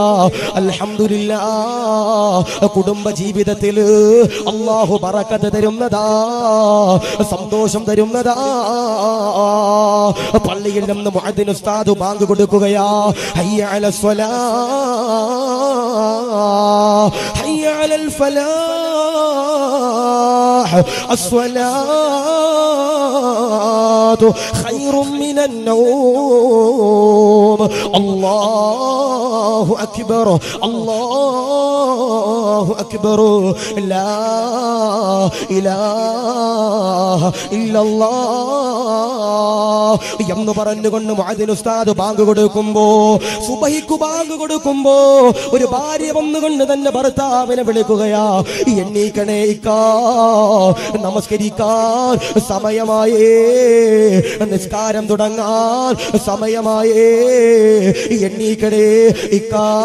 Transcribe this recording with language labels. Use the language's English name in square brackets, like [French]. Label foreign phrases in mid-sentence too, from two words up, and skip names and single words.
[Malayalam] അൽഹംദുലില്ലാ, കുടുംബ ജീവിതത്തിൽ അള്ളാഹു ബറക്കത്ത് തരുന്നതാ, സന്തോഷം തരുന്നതാ. പള്ളിയിൽ നിന്ന് മുഅദ്ദിൻ ഉസ്താദ് ബാങ്ക് കൊടുക്കുകയാ, [Arabic] حي على الصلاة، حي على الفلاح, الصلاة خير من النوم. الله أكبر الله أكبر لا إله إلا الله [Malayalam] എന്ന് പറഞ്ഞുകൊണ്ട് മുഅദ്ദിൻ ഉസ്താദ് ബാങ്ക് കൊടുക്കുമ്പോ, സുബഹിക്ക് ബാങ്ക് കൊടുക്കുമ്പോ ഒരു ഭാര്യ വന്നുകൊണ്ട് തന്നെ ഭർത്താവിനെ വിളിക്കുകയാ, എണ്ണീക്കണേ ഇക്കാ, നമസ്കരിക്കാൻ സമയമായേ, നിസ്കാരം തുടങ്ങാൻ സമയമായേ, എണ്ണീക്കണേ ഇക്കാ